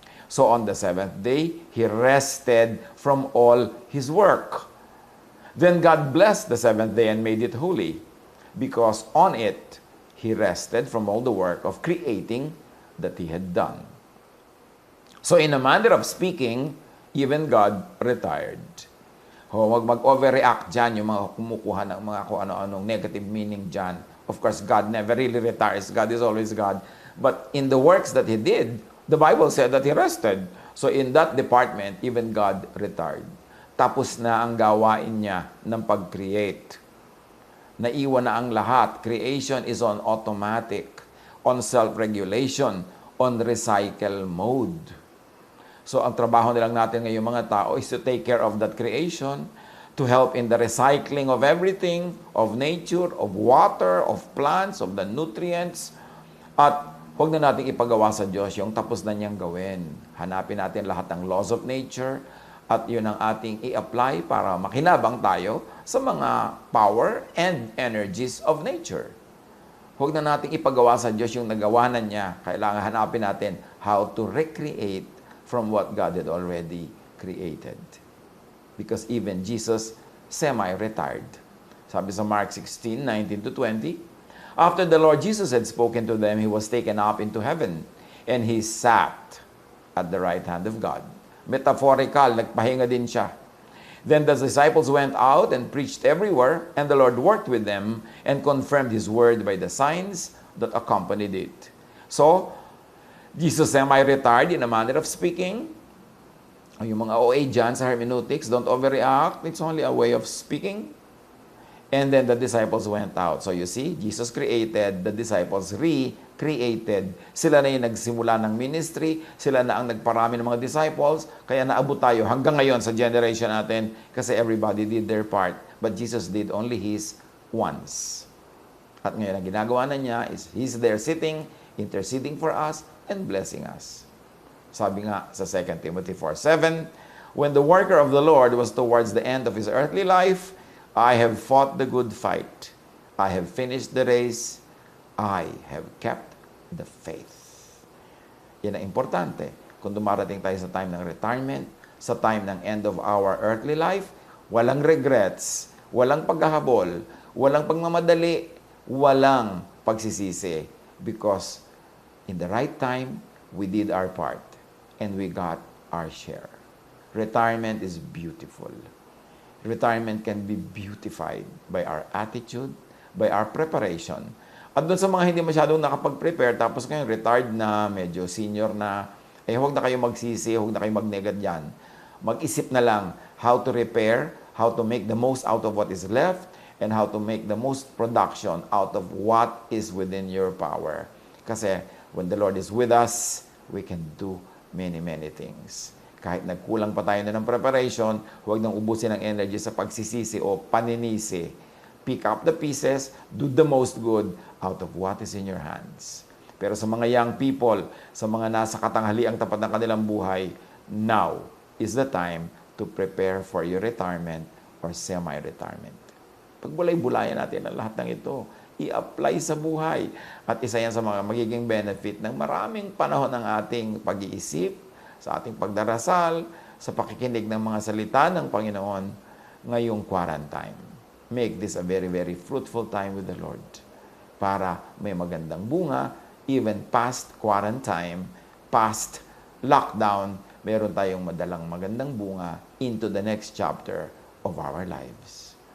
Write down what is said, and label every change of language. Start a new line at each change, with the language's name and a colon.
English: So on the 7th day, He rested from all His work. Then God blessed the 7th day and made it holy, because on it, He rested from all the work of creating that He had done. So in a manner of speaking, even God retired.
Filipino: Huwag mag-overreact dyan, yung mga kumukuha ng mga kung ano-anong negative meaning dyan.
English: Of course, God never really retires. God is always God. But in the works that He did, the Bible said that He rested. So in that department, even God retired.
Filipino: Tapos na ang gawain niya ng pag-create. Naiwan na ang lahat.
English: Creation is on automatic, on self-regulation, on recycle mode.
Filipino: So ang trabaho nilang natin ngayong mga tao
English: is to take care of that creation, to help in the recycling of everything, of nature, of water, of plants, of the nutrients.
Filipino: At huwag na natin ipagawa sa Diyos yung tapos na niyang gawin. Hanapin natin lahat ng
English: laws of nature
Filipino: at yun ang ating i-apply para makinabang tayo sa mga
English: power and energies of nature.
Filipino: Huwag na natin ipagawa sa Diyos yung nagawa na niya. Kailangan hanapin natin
English: how to recreate from what God had already created. Because even Jesus semi-retired.
Filipino: Sabi sa
English: Mark 16:19-20, after the Lord Jesus had spoken to them, He was taken up into heaven, and He sat at the right hand of God. Metaphorical,
Filipino: nagpahinga din siya.
English: Then the disciples went out and preached everywhere, and the Lord worked with them and confirmed His word by the signs that accompanied it. So, Jesus semi-retired in a manner of speaking.
Filipino: Yung mga OA dyan sa
English: hermeneutics, don't overreact. It's only a way of speaking. And then the disciples went out. So you see, Jesus created, the disciples recreated.
Filipino: Sila na yung nagsimula ng ministry, sila na ang nagparami ng mga disciples, kaya naabot tayo hanggang ngayon sa generation natin kasi
English: everybody did their part. But Jesus did only His once.
Filipino: At ngayon ang ginagawa na niya
English: is He's there sitting, interceding for us, and blessing us.
Filipino: Sabi nga sa
English: 2 Timothy 4:7, when the worker of the Lord was towards the end of his earthly life, I have fought the good fight. I have finished the race. I have kept the faith.
Filipino: Yan ang importante. Kung dumarating tayo sa time ng retirement, sa time ng
English: end of our earthly life,
Filipino: walang regrets, walang paghahabol, Walang pagmamadali, walang pagsisisi.
English: Because in the right time, we did our part and we got our share. Retirement is beautiful. Retirement can be beautified by our attitude, by our preparation.
Filipino: At doon sa mga hindi masyadong nakapag-prepare, tapos ngayon retired na, medyo senior na, huwag na kayo magsisi, huwag na kayo magnegad dyan. Mag-isip na lang
English: how to repair, how to make the most out of what is left, and how to make the most production out of what is within your power. Kasi when the Lord is with us, we can do many, many things.
Filipino: Kahit nagkulang pa tayo na ng preparation, huwag nang ubusin ng energy sa pagsisisi o paninisi.
English: Pick up the pieces, do the most good out of what is in your hands.
Filipino: Pero sa mga
English: young people,
Filipino: sa mga nasa katanghaliang tapat ng kanilang buhay,
English: now is the time to prepare for your retirement or semi-retirement.
Filipino: Pagbulay-bulayan natin ang lahat ng ito, i-apply sa buhay. At isa yan sa mga magiging benefit ng maraming panahon ng ating pag-iisip, sa ating pagdarasal, sa pakikinig ng mga salita ng Panginoon ngayong quarantine.
English: Make this a very, very fruitful time with the Lord
Filipino: para may magandang bunga,
English: even past quarantine, past lockdown,
Filipino: meron tayong madalang magandang bunga
English: into the next chapter of our lives.